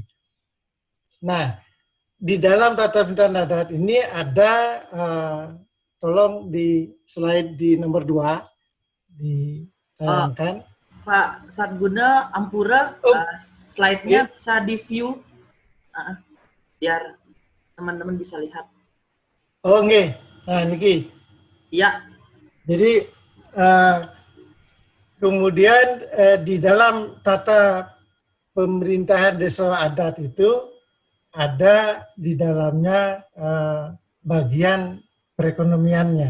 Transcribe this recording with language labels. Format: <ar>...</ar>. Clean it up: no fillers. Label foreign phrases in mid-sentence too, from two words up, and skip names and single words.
<id>Nah, di dalam tata pemerintahan adat ini ada, tolong di slide di nomor 2 ditayangkan. Pak Satguna Ampura, slide-nya bisa di-view biar teman-teman bisa lihat.</id> <ban>Oh, nggih. Nah, niki.</ban> <id>Iya. Jadi kemudian di dalam tata pemerintahan desa adat itu ada di dalamnya bagian perekonomiannya.</id>